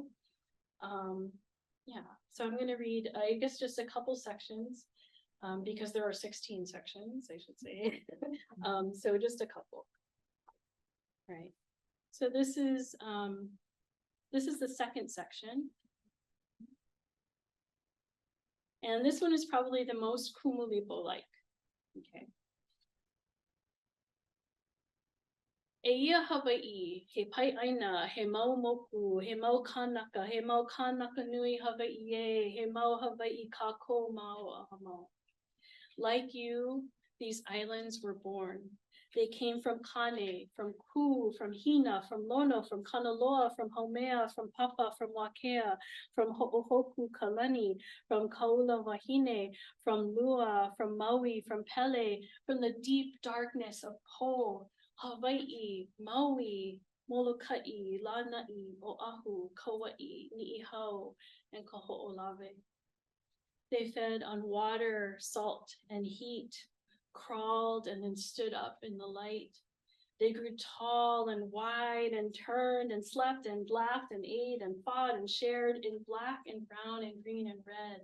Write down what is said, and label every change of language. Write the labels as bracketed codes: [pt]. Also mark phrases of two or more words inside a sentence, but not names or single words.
[en] Yeah, so I'm going to read, I guess, just a couple sections, because there are 16 sections, I should say. So just a couple. Right. So this is the second section. And this one is probably the most kumulipo-like. [haw] Okay. Eia Hawaiʻi, he pai ʻaina, he mau moku, he mau Kanaka, he mau Kanaka nui Hawaiʻi e, he mau Hawaiʻi kako mau ahamau. [en] Like you, these islands were born. They came from Kane, from Ku, from Hina, from Lono, from Kanaloa, from Haumea, from Papa, from Wakea, from Ho'ohoku Kalani, from Kaula Wahine, from Lua, from Maui, from Pele, from the deep darkness of Po, Hawaii, Maui, Molokaʻi, Lanai, Oahu, Kauaʻi, Niʻihau, and Kahoʻolawe. They fed on water, salt, and heat, crawled and then stood up in the light. They grew tall and wide and turned and slept and laughed and ate and fought and shared in black and brown and green and red.